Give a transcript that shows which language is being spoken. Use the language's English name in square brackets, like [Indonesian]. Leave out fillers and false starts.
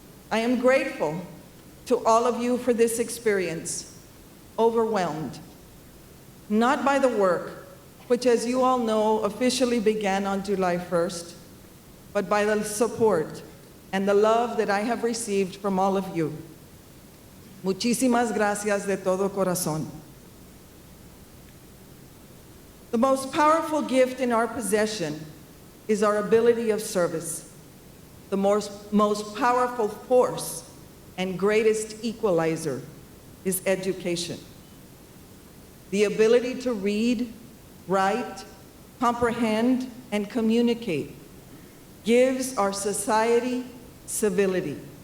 [English] I am grateful to all of you for this experience, overwhelmed, not by the work, which as you all know officially began on July 1st, but by the support and the love that I have received from all of you. [Spanish] Muchísimas gracias de todo corazón. [English] The most powerful gift in our possession is our ability of service. The most powerful force and greatest equalizer is education. The ability to read, write, comprehend, and communicate gives our society civility.